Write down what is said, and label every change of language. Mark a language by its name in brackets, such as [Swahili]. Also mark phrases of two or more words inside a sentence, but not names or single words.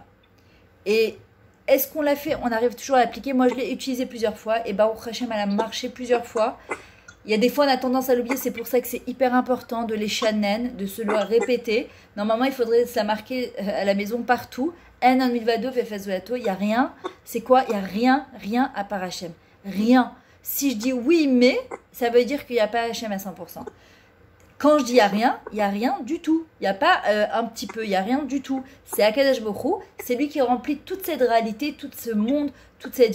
[French] Et est-ce qu'on l'a fait? On arrive toujours à l'appliquer. Moi, je l'ai utilisé plusieurs fois. Et [Hebrew] ברוך השם, [French] elle a marché plusieurs fois. Il y a des fois, on a tendance à l'oublier. C'est pour ça que c'est hyper important de les chanen, de se le répéter. Normalement, il faudrait se la marquer à la maison partout. [Hebrew] אין אן מלבדו וזולתו. [French] Il n'y a rien. C'est quoi? Il n'y a rien, rien à part Hashem. Rien. Si je dis oui, mais, ça veut dire qu'il n'y a pas Hashem à 100%. Quand je dis il n'y a rien du tout. Il n'y a pas un petit peu, il n'y a rien du tout. C'est [Hebrew] הקדוש ברוך הוא, [French] c'est lui qui remplit toute cette réalité, tout ce monde, toute cette vie.